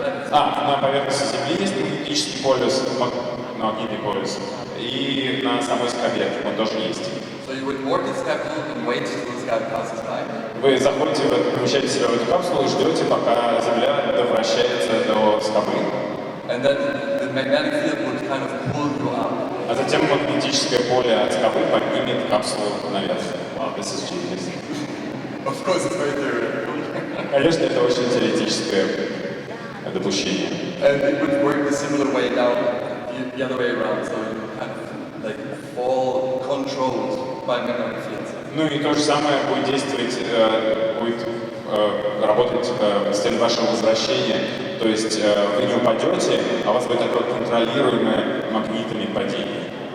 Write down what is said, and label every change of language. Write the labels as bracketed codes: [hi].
[ru] На поверхности Земли есть магнетический полюс, магнитный полюс, и на самой скале он тоже есть. [en] So you would board this capsule and wait till this guy passes by. [ru] Вы заходите, помещаете себя в эту капсулу и ждете, пока Земля довращается до скалы. [en] And then the magnetic field would kind of pull you up. [ru] А затем магнетическое поле от скалы поднимет капсулу наверх. [en] Wow, this is genius. Of course, it's very theoretical. [ru] Конечно, это очень теоретическое допущение. [en] And it would work the similar way down, the other way around. So you kind of like fall controlled by magnetic fields. [ru] Ну и то же самое будет действовать, будет работать с целью вашего возвращения. То есть вы не упадете, а у вас будет такое контролируемое магнитами падение.